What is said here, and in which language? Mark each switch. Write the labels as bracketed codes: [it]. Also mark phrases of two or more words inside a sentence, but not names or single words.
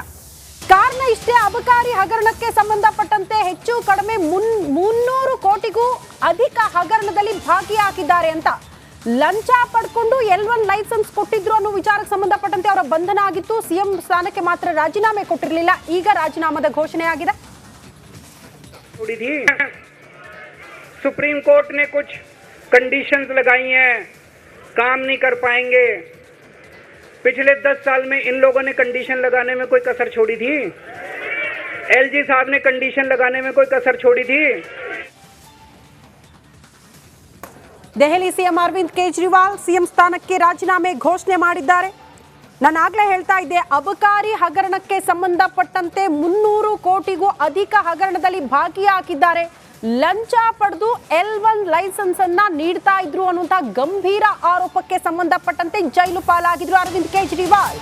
[kn] ಕಾರಣ ಇಷ್ಟೇ, ಅಬಕಾರಿ ಹಗರಣಕ್ಕೆ ಸಂಬಂಧಪಟ್ಟಂತೆ ಹೆಚ್ಚು ಕಡಿಮೆ 300 ಕೋಟಿಗೂ ಅಧಿಕ ಹಗರಣದಲ್ಲಿ ಭಾಗಿಯಾಗಿದ್ದಾರೆ ಅಂತ. ಲಂಚ ಪಡ್ಕೊಂಡು L1 ಲೈಸೆನ್ಸ್ ಕೊಟ್ಟಿದ್ರು ಅನ್ನೋ ವಿಚಾರಕ್ಕೆ ಸಂಬಂಧಪಟ್ಟಂತೆ ಅವರ ಬಂಧನ ಆಗಿತ್ತು. ಸಿಎಂ ಸ್ಥಾನಕ್ಕೆ ಮಾತ್ರ ರಾಜೀನಾಮೆ ಕೊಟ್ಟಿರಲಿಲ್ಲ. ಈಗ ರಾಜೀನಾಮದ ಘೋಷಣೆಯಾಗಿದೆ. [hi] सुप्रीम कोर्ट ने कुछ कंडीशंस लगाई हैं, काम नहीं कर पाएंगे. पिछले 10 साल में इन लोगों ने कंडीशन लगाने में कोई कसर छोड़ी थी? एलजी साहब ने कंडीशन लगाने में कोई कसर छोड़ी थी? [kn] ದೆಹಲಿ ಸಿಎಂ ಅರವಿಂದ್ ಕೇಜ್ರಿವಾಲ್ ಸಿಎಂ ಸ್ಥಾನಕ್ಕೆ ರಾಜೀನಾಮೆ ಘೋಷಣೆ ಮಾಡಿದ್ದಾರೆ. ನಾನು ಆಗ್ಲೇ ಹೇಳ್ತಾ ಇದ್ದೆ, ಅಬಕಾರಿ ಹಗರಣಕ್ಕೆ ಸಂಬಂಧಪಟ್ಟಂತೆ 300 ಕೋಟಿಗೂ ಅಧಿಕ ಹಗರಣದಲ್ಲಿ ಭಾಗಿಯಾಗಿದ್ದಾರೆ. ಲಂಚ ಪಡೆದು L1 ಲೈಸೆನ್ಸ್ ಅನ್ನ ನೀಡ್ತಾ ಇದ್ರು ಅನ್ನುವಂತ ಗಂಭೀರ ಆರೋಪಕ್ಕೆ ಸಂಬಂಧಪಟ್ಟಂತೆ ಜೈಲು ಪಾಲಾಗಿದ್ರು ಅರವಿಂದ್ ಕೇಜ್ರಿವಾಲ್.